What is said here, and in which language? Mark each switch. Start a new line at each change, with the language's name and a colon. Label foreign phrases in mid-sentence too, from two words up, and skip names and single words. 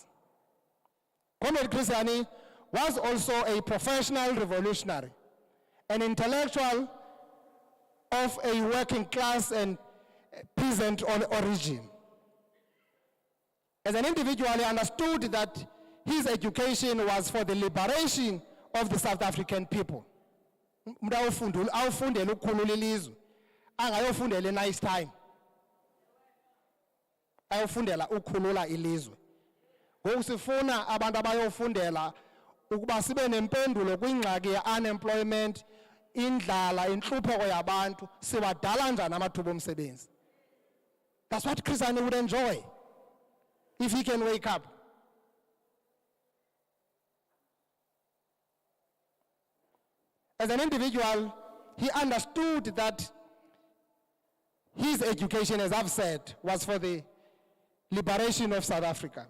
English: Comrade Christiani was also a professional revolutionary, an intellectual of a working class and peasant origin. As an individual, he understood that his education was for the liberation of the South African people.
Xhosa: Awufundela ukukhulula ilizwe angayofundela
English: nice time,
Xhosa: ayofundela ukukhulula ilizwe. Ngoku sifuna abantu abayofundela ukuba sibe nempendulo kwingxaki ye-unemployment, indlala, intlupheko yabantu, siwadala njani amathuba omsebenzi.
English: That's what Chris Hani would enjoy if he can wake up. As an individual, he understood that his education, as I've said, was for the liberation of South Africa.